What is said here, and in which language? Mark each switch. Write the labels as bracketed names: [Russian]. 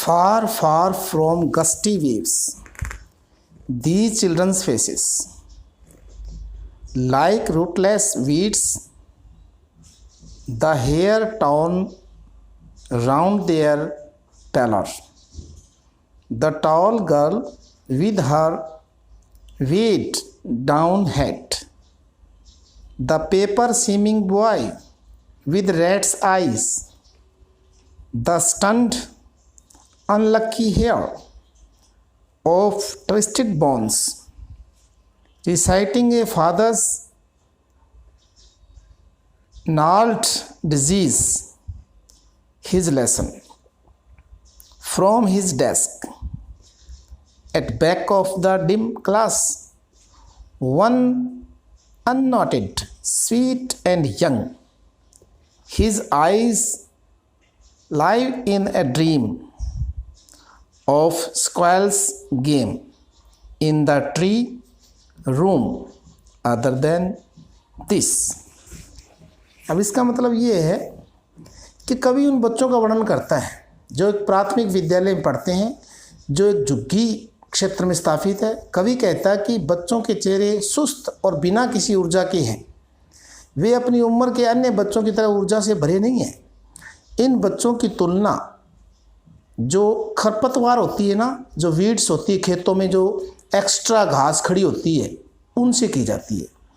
[English] Far far from gusty waves the children's faces like rootless weeds the hair torn round their pallor. The tall girl with her weighed down head, the paper seeming boy with rat's eyes, the stunned unlucky hair of twisted bones, reciting a father's gnarled disease, his lesson. From his desk, at back of the dim class, one unnoted, sweet and young, his eyes live in a dream of squirrel's game in the tree room other than this. [Hindi] अब इसका मतलब ये है कि कवि उन बच्चों का वर्णन करता है जो एक प्राथमिक विद्यालय में पढ़ते हैं, जो एक झुग्गी क्षेत्र में स्थापित है। कवि कहता है कि बच्चों के चेहरे सुस्त और बिना किसी ऊर्जा के हैं। वे अपनी उम्र के अन्य बच्चों की तरह ऊर्जा से भरे नहीं हैं। इन बच्चों की तुलना जो खरपतवार होती है ना, जो वीड्स होती है खेतों में, जो एक्स्ट्रा घास खड़ी होती है, उनसे की जाती है।